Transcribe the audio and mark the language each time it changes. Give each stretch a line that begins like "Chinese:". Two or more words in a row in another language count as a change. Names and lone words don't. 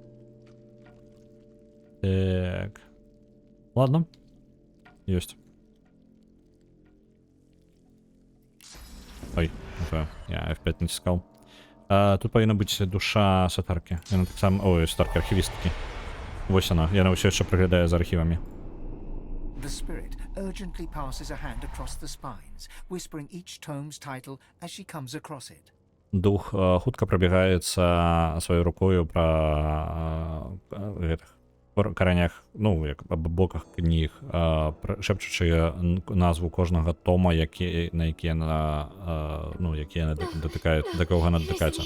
Russian: Так. Ладно.
Belarusian: Ёсць. Ой, я F5 націскаў. Тут павінна быць душа сатаркі. Яна так сам... Ой, сатаркі, архівісткі. Вось яна ўсё яшчэ прыглядае за архівамі.
English: The spirit urgently passes a hand across the spines, whispering each tome's title as she comes across it.
Belarusian: Дух хутка прабягаецца сваёй рукою па гэтых каранях, ну, як аб боках кніг, шэпчучы назву кожнага тома, на які яна, ну, які яна датыкае, да кого яна датыкаецца.